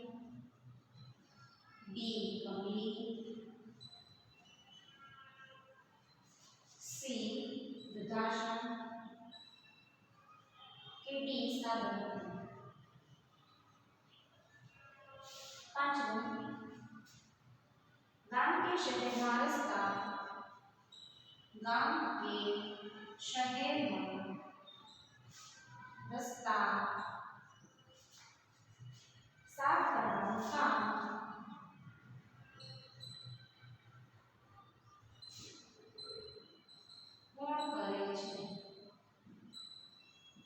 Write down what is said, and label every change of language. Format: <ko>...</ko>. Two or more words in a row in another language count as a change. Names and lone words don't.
<gu>બી કમલી, સી વૃદ્ધાશ્રમ કે ડી સાબરમતી. પાંચમું</gu> <hi>गांव के शहर में रस्ता</hi> <gu>गांव के शहर में रस्ता साफ करવાનું કામ કોણ કરે છે?</gu>